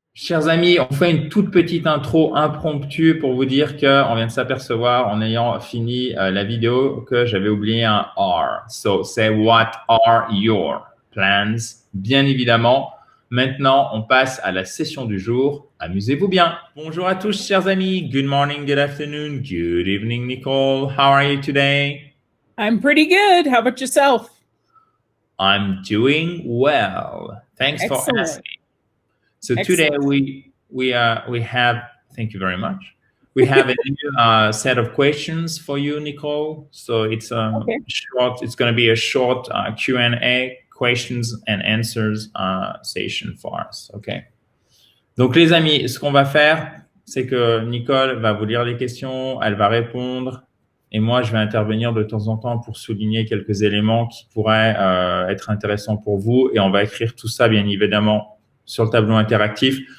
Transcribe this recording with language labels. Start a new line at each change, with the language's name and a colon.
French: Chers amis, on fait une toute petite intro impromptue pour vous dire qu'on vient de s'apercevoir en ayant fini la vidéo que j'avais oublié un R.
English: So, say what are your plans?
French: Bien évidemment. Maintenant, on passe à la session du jour. Amusez-vous bien. Bonjour à tous, chers amis.
English: Good morning, good afternoon, good evening, Nicole. How are you today? I'm pretty good. How about yourself? I'm doing well. Thanks for asking. So today we have, thank you very much. We have a new set of questions for you, Nicole. So it's short. It's going to be a short Q&A, questions and answers session for us. Okay.
French: Donc les amis, ce qu'on va faire, c'est que Nicole va vous lire les questions, elle va répondre, et moi je vais intervenir de temps en temps pour souligner quelques éléments qui pourraient être intéressants pour vous, et on va écrire tout ça bien évidemment sur le tableau interactif.